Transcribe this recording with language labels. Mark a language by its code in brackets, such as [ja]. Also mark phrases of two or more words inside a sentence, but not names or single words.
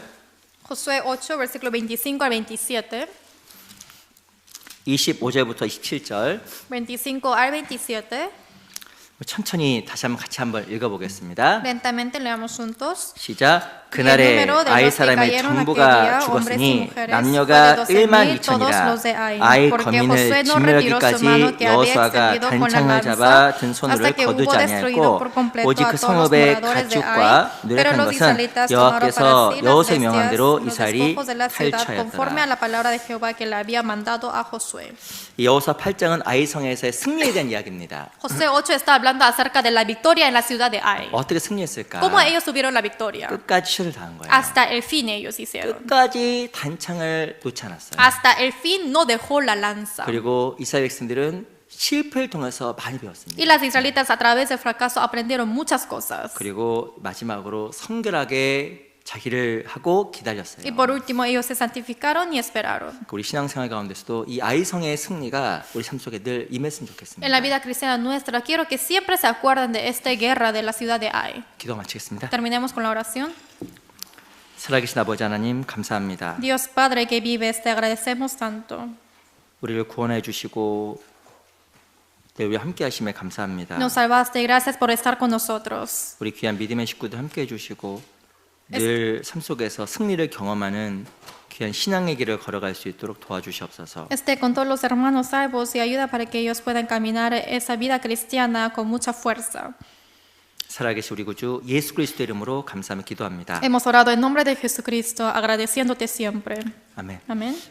[es] Josué 8, versículo 25 al 27. [ko] 25절부터 27절 [es] 25 al 27. [ko] 천천히 다시 한번 같이 한번 읽어보겠습니다. [es] Lentamente leamos juntos. [ko] 시작. 그날에 아이 사람의 전부가 죽었으니 남녀가 1만 2천이라. 아이 거민을 진멸하기까지 여호수아가 단창을 잡아 든 손으로 거두지 아니하였고 오직 그 성읍의 가축과 노력한 것은 여호와께서 여호수아의 명한 대로 이스라엘이 [es] conforme a [ko] 탈취하였더라. [es] la palabra de Jehová que le había mandado a Josué. [ko] 이 여호수아 8장은 아이 성에서의 승리에 대한 이야기입니다. [es] Josué 8 está hablando acerca de la victoria en la ciudad de Ai. [ko] 어떻게 승리했을까? [es] ¿Cómo ellos tuvieron la victoria? [ko] 끝까지 최선을 다한 거예요. [es] Hasta el fin ellos hicieron. [ko] 끝까지 단창을 놓지 않았어요. [es] Hasta el fin no dejó la lanza. [ko] 그리고 이스라엘 백성들은 실패를 통해서 많이 배웠습니다. [es] Y las israelitas a través del fracaso aprendieron muchas cosas. [ko] 그리고 마지막으로 성결하게 자기를 하고 기다렸어요. [es] Y por último ellos se santificaron y esperaron. [ko] 우리 신앙생활 가운데서도 이 아이성의 승리가 우리 삶 속에 늘 임했으면 좋겠습니다. [es] En la vida cristiana nuestra quiero que siempre se acuerden de esta guerra de la ciudad de Ai. [ko] 기도 마치겠습니다. [es] Terminemos con la oración. [ko] 살아계신 아버지 하나님 감사합니다. [es] Dios Padre que vives, te agradecemos tanto. [ko] 우리를 구원해 주시고 우리 함께 하심에 감사합니다. [es] Nos salvaste, gracias por estar con nosotros. [ko] 우리 귀한 믿음의 식구들 함께 해 주시고 늘 삶 속에서 승리를 경험하는 귀한 신앙의 길을 걸어갈 수 있도록 도와주시옵소서. [es] Esté con todos los hermanos salvos y ayuda para que ellos puedan caminar esa vida cristiana con mucha fuerza. [ko] 살아계신 우리 구주 예수 그리스도 이름으로 감사하며 기도합니다. [es] Hemos orado en nombre de Jesucristo, agradeciéndote siempre. [ko] 아멘. [es] Amén.